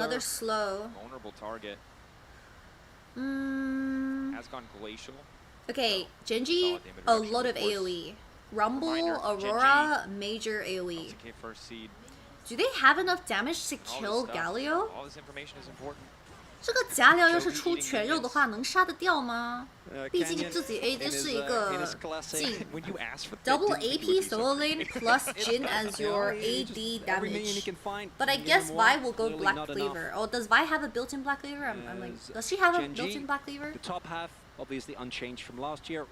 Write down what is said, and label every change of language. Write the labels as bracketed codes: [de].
[en] Another slow. Vulnerable target. Has gone glacial. Okay, Gen G, a lot of AoE. Rumble, Aurora, major AoE. First seed. Do they have enough damage to kill Galio? All this information is important. [zh] 这个假料要是出全肉的话，能杀得掉吗？毕竟自己 [en] AD [zh] 是一个劲 [en] double AP solo lane plus Jin as your AD damage. But I guess Vi will go Black Cleaver. Oh, does Vi have a built-in Black Cleaver? I'm like, does she have a built-in Black Cleaver? The top half, obviously unchanged from last year.